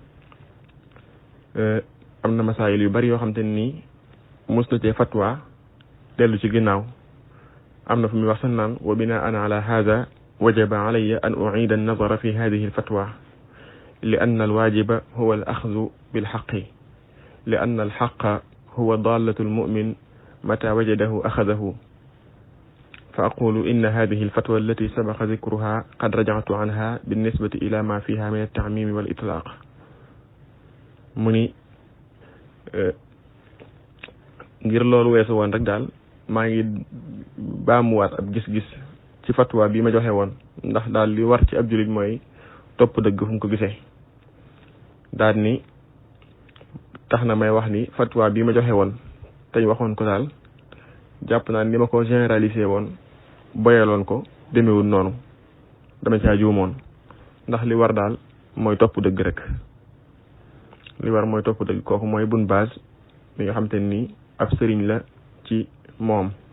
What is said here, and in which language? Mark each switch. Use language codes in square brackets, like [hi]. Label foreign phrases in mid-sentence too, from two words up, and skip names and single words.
[wo] am na masaayil yu bari yoo xam te nii mos na cee fatwa dellu ci ginnaaw am na fu muy wax sax naan [ar] وبناء على هذا وجب علي أن أعيد النظر في هذه الفتوى لأن الواجب هو الأخذ بالحق لأن الحق هو ضالة المؤمن متى وجده أخذه فأقول إن هذه الفتوى التي سبق ذكرها قد رجعت عنها بالنسبة إلى ما فيها من التعميم والإطلاق [wo] مني ngir loolu weesu woon rek daal maa ngi baamuwaat ab gis-gis ci fatwa bi ma joxe woon ndax daal li war ci ab jullit mooy topp dëgg fu mu ko gisee daal ni tax na may wax ni fatwa bi ma joxe woon tey waxoon ko daal jàpp naa ni ma ko généralisé woon boyaloon ko demewul noonu dama caa juumoon ndax li war daal mooy topp dëgg rek li war mooy topp dëgg kooku mooy Ibn Baz mi nga xam te ni ab sëriñ la ci moom.